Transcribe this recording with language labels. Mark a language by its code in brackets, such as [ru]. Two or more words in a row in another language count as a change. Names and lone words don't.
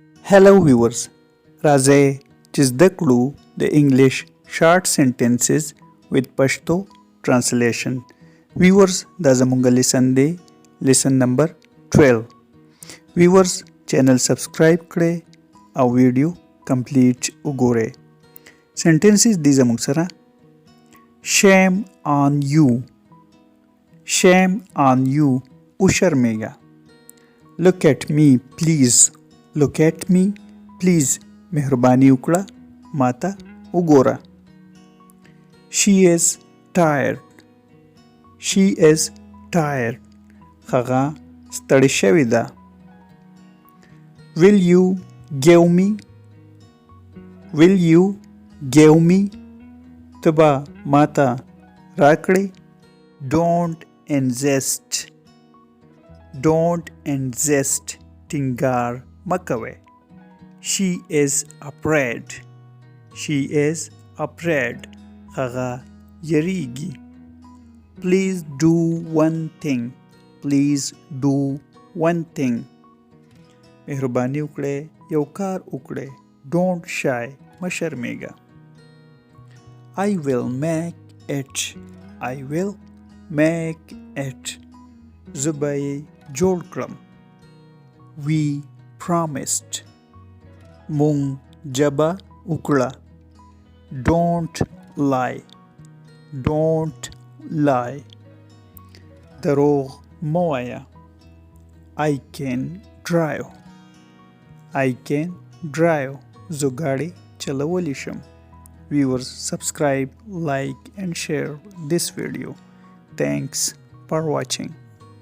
[en] Hello viewers, [ps] راځئ چې زده کړو د [en] English short sentences with Pashto translation. [ps] Viewers دا زموږ لیسن دی [en] lesson number [ps] 12. Viewers [en] channel subscribe [ps] کړئ او [en] video complete [ps] وګورئ. Sentences دی زموږ سره [en] Shame on you. Shame on you. [ps] او شرمېږه. [en] Look at me please. Look at me please. [ps] مهرباني وکړه ماته وګوره. [en] She is tired. She is tired. [ps] هغه ستړې شوې ده. [en] Will you give me? Will you give me? [ps] ته به ماته راکړې. [en] Don't insist. Don't insist. [ps] ټینګار مکوئ. [en] She is afraid. She is afraid. [ps] هغه یریږي. [en] Please do one thing. Please do one thing. [ps] مهرباني وکړئ یو کار وکړئ. [en] Don't shy. [ps] مه شرمېږه. [en] I will make it. I will make it. [ps] زه به یې جوړ کړم. [en] We promised. [ps] مونږ جبه وکړه. [en] Don't lie. Don't lie. [ps] دروغ مه وایه. [en] I can drive. I can drive. [ps] زه ګاډی چلولی شم. [en] Viewers, subscribe, like and share this video. Thanks for watching.